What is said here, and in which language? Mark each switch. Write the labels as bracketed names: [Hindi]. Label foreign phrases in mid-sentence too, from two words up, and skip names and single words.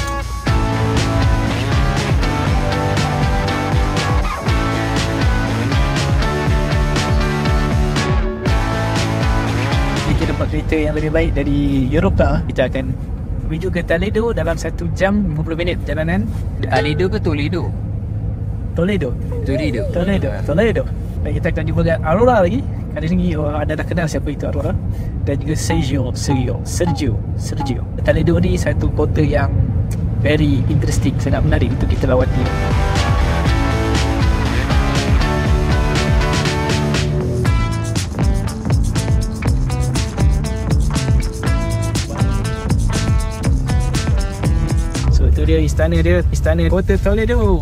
[Malay] Kita dapat kereta yang lebih baik dari Europcar. Kita akan menuju ke Toledo dalam 1 jam 50 minit perjalanan. Toledo ke Toledo? Toledo. Dan kita akan jumpa dengan Aurora lagi. Kali ini anda dah kenal siapa itu Aurora. Dan juga Sergio. Toledo ni satu kota yang [English] very interesting, [Malay] sangat menarik untuk kita lawati. Itu dia istana kota Toledo.